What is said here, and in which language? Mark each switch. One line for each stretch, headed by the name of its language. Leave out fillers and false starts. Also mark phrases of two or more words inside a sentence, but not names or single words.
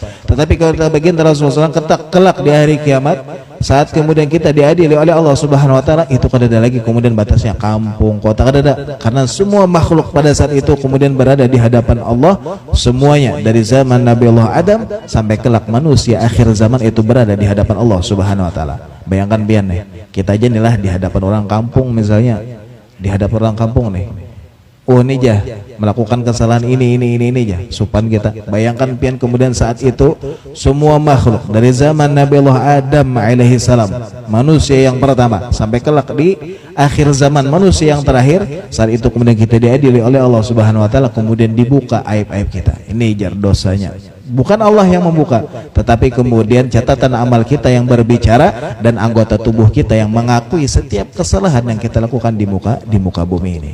Indonesian: Tetapi kalau kita bagian Rasulullah SAW kelak di hari kiamat, saat kemudian kita diadili oleh Allah
Arabic: Subhanahu wa taala,
Indonesian: itu kada ada lagi kemudian batasnya kampung, kota, kada ada. Karena semua makhluk pada saat itu kemudian berada di hadapan Allah, semuanya dari zaman Nabi Allah Adam sampai kelak manusia akhir zaman itu berada di hadapan Allah
Arabic: Subhanahu wa taala.
Banjar: Bayangkan pian nih, kita aja nih lah di hadapan orang kampung misalnya, di hadapan orang kampung nih, oh ini jah melakukan kesalahan ini jah, supan kita.
Indonesian: Bayangkan pian kemudian saat itu semua makhluk dari zaman Nabi Allah Adam
Arabic: alaihi salam,
Indonesian: manusia yang pertama, sampai kelak di akhir zaman manusia yang terakhir, saat itu kemudian kita diadili oleh Allah
Arabic: Subhanahu wa taala,
Indonesian: kemudian dibuka aib-aib kita. Ini jar dosanya, bukan Allah yang membuka, tetapi kemudian catatan amal kita yang berbicara dan anggota tubuh kita yang mengakui setiap kesalahan yang kita lakukan di muka bumi ini.